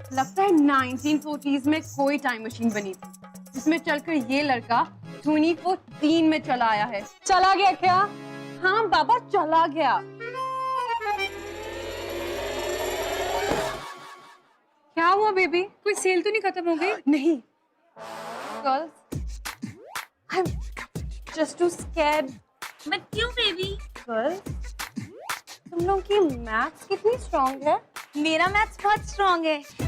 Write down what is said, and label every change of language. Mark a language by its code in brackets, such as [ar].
[hi] लगता है 1940s में कोई टाइम मशीन बनी थी जिसमें चलकर ये लड़का 2003 में चला आया है। चला गया क्या? हाँ बाबा, चला गया। क्या हुआ बेबी? कोई सेल तो नहीं खत्म हो गई? नहीं girls, [en] I'm just too scared। [hi] But क्यों बेबी? गर्ल्स, तुम लोग की मैथ्स कितनी स्ट्रांग है? मेरा मैथ्स बहुत स्ट्रांग है।